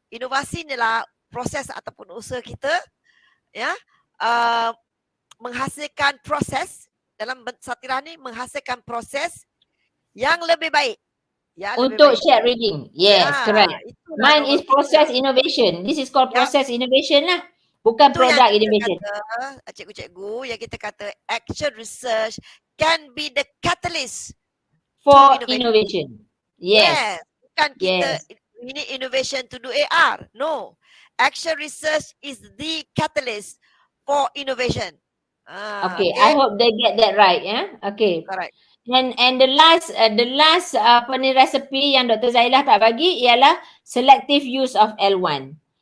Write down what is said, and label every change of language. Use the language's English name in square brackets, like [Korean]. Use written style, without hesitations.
[Malay] Inovasi adalah proses ataupun usaha kita ya menghasilkan proses dalam Satirah ni, menghasilkan proses yang lebih baik. Ya, untuk [English] shared reading. Yes, correct. Mine is process innovation. This is called process innovation lah. [Malay] Bukan product innovation. Cikgu-cikgu yang kita kata [English] action research can be the catalyst for innovation. Yes. [Malay] Bukan kita [English] we need innovation to do AR. No. Action research is the catalyst for innovation. Okay, I hope they get that right. Okay. Correct. And the last recipe yang Dr. [Malay] Zailah tak bagi ialah [English] selective use of L1.